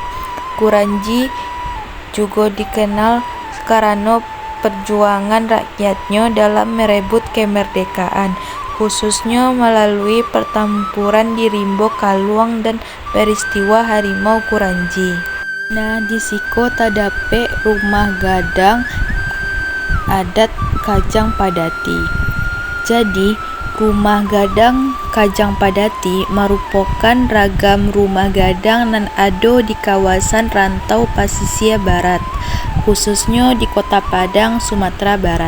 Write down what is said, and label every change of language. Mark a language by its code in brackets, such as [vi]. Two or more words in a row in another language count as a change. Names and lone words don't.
[id] Kuranji juga dikenal karena perjuangan rakyatnya dalam merebut kemerdekaan, khususnya melalui pertempuran di Rimbo Kaluang dan peristiwa Harimau Kuranji. Nah, [min] di siko [id] terdapat rumah gadang adat Kajang Padati. Jadi, rumah gadang Kajang Padati merupakan ragam rumah gadang yang ada di kawasan rantau pesisir barat, khususnya di Kota Padang, Sumatera Barat.